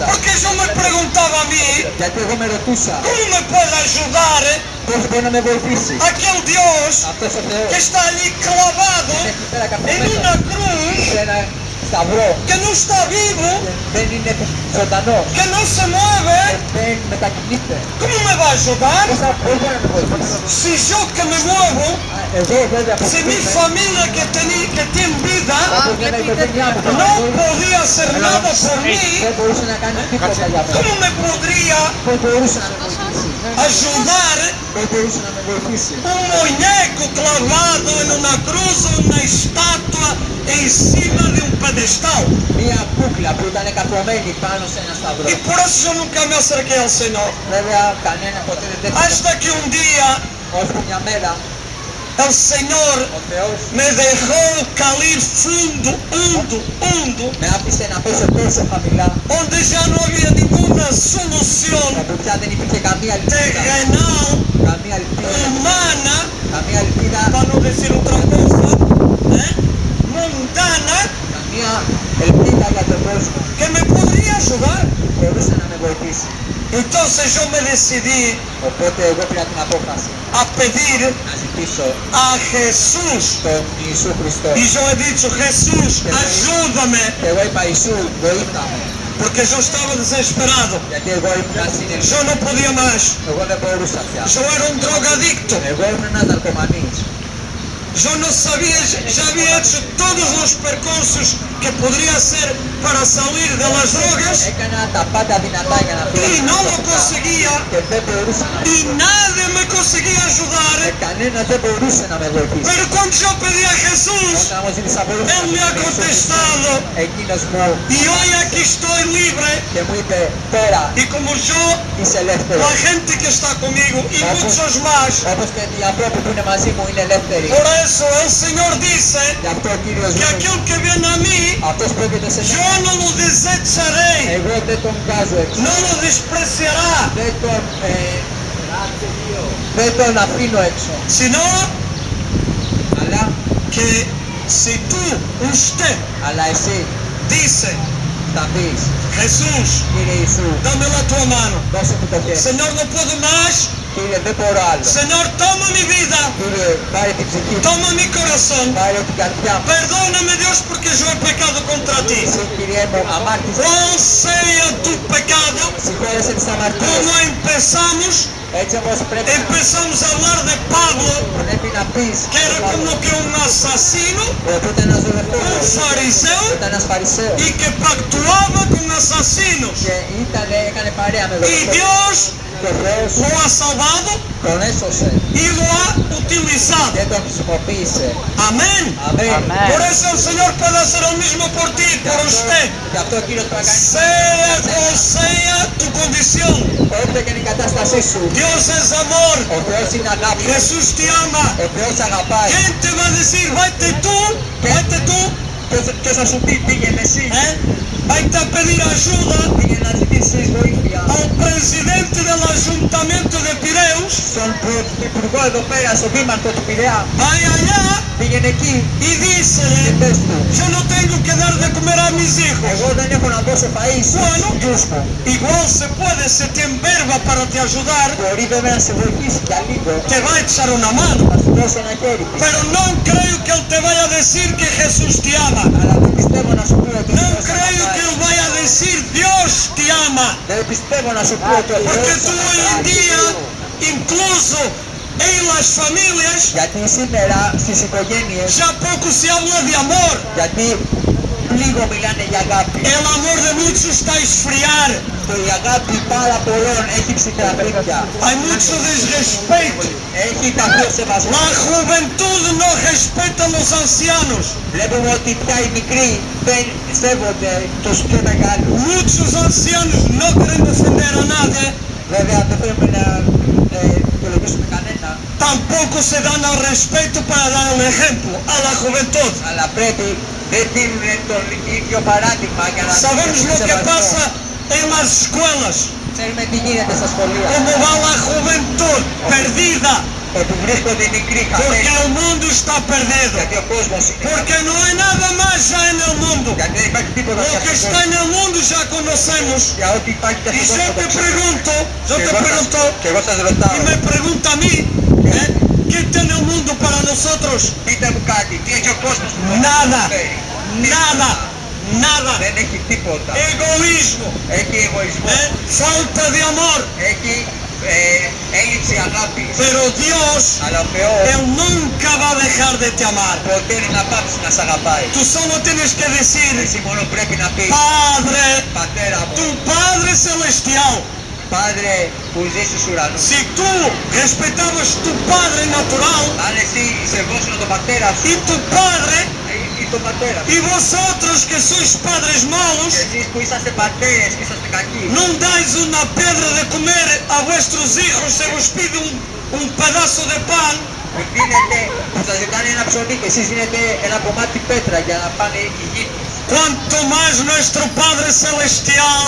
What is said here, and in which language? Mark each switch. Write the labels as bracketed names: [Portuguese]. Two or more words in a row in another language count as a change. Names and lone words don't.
[Spanish] Porque yo me preguntaba a mí, [Greek] Γιατί εγώ με ρωτούσα [Spanish] ¿cómo me puede ayudar [Greek] πώς μπορεί να με βοηθήσει [Spanish] aquel Dios [Greek] αυτός ο Θεός. [Spanish] que está allí clavado [Greek] Είναι εκεί πέρα [Spanish] en [Greek] καπνισμένος [Spanish] una cruz, [Greek] σε ένα σταυρό. [Spanish] que no está vivo, [Greek] Δεν είναι ζωντανός. [Spanish] que no se mueve? [Greek] Δεν μετακινείται. [Spanish] ¿Cómo me va a ayudar? [Greek] Πώς μπορεί να με βοηθήσει. [Spanish] Si yo que me muevo, [Greek] Εγώ βέβαια από [Spanish] si mi familia que tiene vida [Greek] όπως λένε η οικογένειά μου [Spanish] no podía hacer nada por mí, [Greek] δεν μπορούσε να κάνει τίποτα για μένα. [Spanish] ¿cómo me podría [Greek] Πώς μπορούσε να με βοηθήσει. [Spanish] ayudar [Greek] Πώς μπορούσε να με βοηθήσει. [Spanish] un muñeco clavado en una cruz o una estatua encima de un pedestal? [Greek] Μία κούκλα που ήταν καθομένη πάνω σε ένα σταυρό. [Spanish] Y por eso yo nunca me acerqué al Señor. [Greek] Βέβαια κανένα ποτέ δεν τέθηκε. [Spanish] Hasta que un día [Greek] Ώσπου μια μέρα [Spanish] el Señor [Greek] ο Θεός [Spanish] me dejó caer fundo, [Greek] με άφησε να πέσω τόσο χαμηλά [Spanish] donde ya no había ninguna solución [Greek] όπου πια δεν υπήρχε καμία ελπίδα. [Spanish] terrenal, [Greek] Καμία ελπίδα. [Spanish] humana, [Greek] Καμία ελπίδα. [Spanish] para no decir otra cosa, mundana, [Greek] Καμία ελπίδα για τον κόσμο. [Spanish] que me podría ayudar. [Greek] Μπορούσε να με βοηθήσει. [Spanish] Entonces yo me decidí [Greek] Οπότε εγώ πήρα την απόφαση [Spanish] a pedir [Greek] να ζητήσω [Spanish] a Jesús. [Greek] τον Ιησού Χριστό. [Spanish] Y yo he dicho, Jesús, ayúdame, [Greek] Και εγώ είπα Ιησού βοήθα με. [Spanish] porque yo estaba desesperado. [Greek] Γιατί εγώ ήμουν ασύνελος. [Spanish] Yo no podía más. [Greek] Εγώ δεν μπορούσα πια. [Spanish] Yo era un drogadicto. [Greek] Εγώ ήμουν ένας ναρκωμανής. [Spanish] Yo no sabía, ya había hecho todos los percursos que podría hacer para salir de las drogas [Greek] Έκανα τα πάντα δυνατά για να φύγω. [Spanish] y no lo conseguía [Greek] Και δεν μπορούσα να [Spanish] y nadie me conseguía ayudar. [Greek] κανένας δεν μπορούσε να με βοηθήσει. [Spanish] Pero cuando yo pedí a Jesús, [Greek] να μου ζητήσει από όλους [Spanish] Él me ha contestado [Greek] εκείνος μου [Spanish] y hoy aquí estoy libre. [Greek] και μου είπε τώρα [Spanish] Y como yo, [Greek] είσαι [Spanish] la [Greek] ελεύθερος. [Spanish] gente que está conmigo y muchos más, [Greek] Όπως και οι άνθρωποι που είναι μαζί μου είναι ελεύθεροι. [Spanish] por eso el Señor dice [Greek] Γι' αυτό ο Κύριος [Spanish] que [Greek] μου, [Spanish] aquel que viene a mí, [Greek] αυτός που έρχεται σε [Spanish] yo [Greek] μένα, [Spanish] no lo desecharé, [Greek] εγώ δεν τον βγάζω έξω. [Spanish] no lo despreciará, [Greek] Δεν τον αφήνω έξω. [Spanish] sino [Greek] Αλλά, [Spanish] que si tú, usted, [Greek] αλλά εσύ [Spanish] dice, [Greek] θα πεις, [Spanish] Jesús, [Greek] Κύριε Ιησού, [Spanish] dame la tua mano, [Greek] δώσε μου το χέρι. [Spanish] Señor, no puedo más, [Greek] Κύριε, δεν μπορώ άλλο. [Spanish] Señor, toma mi vida, [Greek] Κύριε, πάρε την ψυχή μου, [Spanish] toma mi corazón, [Greek] πάρε την καρδιά μου. [Spanish] perdóname Dios porque yo he pecado contra ti. [Greek] Εσύ, Κύριε μου, αμάρτησες. [Spanish] ¿Cuál sea tu pecado? [Greek] Συγχώρεσαι τις αμαρτίες. [Spanish] Como empezamos, [Greek] Έτσι όμως πρέπει [Spanish] empezamos a hablar de Pablo, [Greek] να πεις [Spanish] que era como que un asesino, [Greek] ότι ήταν ένας [Spanish] un [Greek] δολοφόνος, [Spanish] fariseo [Greek] ήταν ένας φαρισαίος [Spanish] y que pactuaba con asesinos. [Greek] και έκανε παρέα με [Spanish] Y [Greek] δολοφόνους. [Spanish] Dios [Greek] Και ο Θεός [Spanish] lo ha salvado [Greek] τον έσωσε [Spanish] y lo ha utilizado. [Greek] και τον χρησιμοποίησε. [Spanish] Amén. [Greek] Αμήν. [Spanish] Amén. Por eso el Señor puede hacer lo mismo por ti, por usted. [Greek] Γι' αυτό ο Κύριος πρέπει να κάνει [Spanish] Sea cual sea tu condición. [Greek] όποια και είναι η κατάστασή σου. [Spanish] Dios es amor. [Greek] Ο Θεός είναι αγάπη. [Spanish] Jesús te ama. [Greek] Ο Θεός αγαπάει. [Spanish] ¿Quién te va a decir, vete tú? [Greek] Και θα σου πει πήγαινε εσύ. [Spanish] Vete a pedir ayuda [Greek] Πήγαινε να ζητήσεις βοήθεια. [Spanish] al presidente del ayuntamiento de Pireus. [Greek] Στον πρωθυπουργό εδώ πέρα, στον δήμαρχο του Πειραιά. [Spanish] Vaya allá [Greek] Πήγαινε εκεί [Spanish] y [Greek] και [Spanish] dísele, [Greek] πες του. [Spanish] yo no tengo que dar de comer a mis hijos. [Greek] Εγώ δεν έχω να δώσω φαΐ στους γιους μου. [Spanish] Igual se puede, se te enverba para te ayudar, [Greek] Μπορεί βέβαια να σε βοηθήσει για λίγο. [Spanish] te va a echar una mano. [Greek] Θα σου δώσει ένα χέρι. [Spanish] Pero no creo que él te vaya a decir que Jesús te ama. [Greek] Αλλά δεν πιστεύω να σου πει ότι ο [Spanish] No [Greek] Θεός [Spanish] creo que [Greek] αγαπάει. [Spanish] él vaya a decir Dios te ama. [Greek] Δεν πιστεύω να σου πει ότι ο [Spanish] Porque [Greek] Θεός [Spanish] tú hoy en día, incluso en las familias, [Greek] Γιατί σήμερα στις οικογένειες, [Spanish] ya poco se habla de amor. [Greek] γιατί λίγο μιλάνε για αγάπη. [Spanish] El amor de muchos está a esfriar. [Greek] Και η αγάπη πάρα πολλών έχει ψυχραμπρίκια. [Spanish] Hay mucho desrespeto. [Greek] Έχει κάποιο σεβασμό. [Spanish] La juventud no respeta a los ancianos. [Greek] Βλέπουμε ότι πια οι μικροί δεν σέβονται τους πιο μεγάλους. [Spanish] Muchos ancianos no quieren defender a nadie. [Greek] Βέβαια δεν πρέπει να δικαιολογήσουμε κανένα, [Spanish] Tampoco se dan al respeto para dar un ejemplo a la juventud. [Greek] αλλά πρέπει δεν δίνουν τον ίδιο παράδειγμα για να [Spanish] Sabemos lo que [Greek] σεβασμό. [Spanish] pasa en las escuelas. [Greek] Ξέρουμε τι γίνεται στα σχολεία. [Spanish] Cómo va la juventud perdida. [Greek] Ότι βρίσκονται οι μικροί [Spanish] Porque [Greek] χαμένοι. [Spanish] el mundo está perdido. [Greek] Γιατί ο κόσμος είναι. [Spanish] Porque no hay nada más ya en el mundo. [Greek] Γιατί δεν υπάρχει τίποτα [Spanish] Lo [Greek] για [Spanish] que [Greek] αυτόν [Spanish] está en el mundo ya conocemos. [Greek] Για ό,τι υπάρχει και [Spanish] Y [Greek] αυτόν [Spanish] yo [Greek] τον [Spanish] te [Greek] κόσμο. [Spanish] pregunto, [Greek] Και εγώ σας ρωτάω. [Spanish] y me pregunta a mí, ¿qué tiene el mundo para nosotros? [Greek] Πείτε μου κάτι, τι έχει ο κόσμος που [Spanish] Nada, [Greek] φέρει. [Spanish] nada, nada. [Greek] Δεν έχει τίποτα. [Spanish] Egoísmo, [Greek] Έχει εγωισμό. [Spanish] falta de amor. [Greek] Έχει έλλειψη αγάπης. [Spanish] Pero Dios, [Greek] Αλλά ο Θεός [Spanish] Él nunca va a dejar de te amar. [Greek] ποτέ δεν να πάψει να σ' αγαπάει. [Spanish] Tú solo tienes que decir, [Greek] Εσύ μόνο πρέπει να πεις, [Spanish] Padre, [Greek] Πατέρα μου, [Spanish] tu Padre Celestial, [Greek] Padre που ζεις στους ουρανούς. [Spanish] si tú respetabas tu Padre natural [Greek] Αν εσύ σεβόσουν τον πατέρα σου [Spanish] y tu Padre, [Greek] ή τον πατέρα σου [Spanish] y vosotros que sois padres malos, [Greek] και εσείς που είσαστε πατέρες και είσαστε κακοί, [Spanish] no dais una piedra de comer a vuestros hijos, se os pide un pedazo de pan, [Greek] που δίνετε, που σας ζητάνε ένα ψωμί και εσείς δίνετε ένα κομμάτι πέτρα για να πάνε οι γη τους. [Spanish] cuanto más nuestro Padre Celestial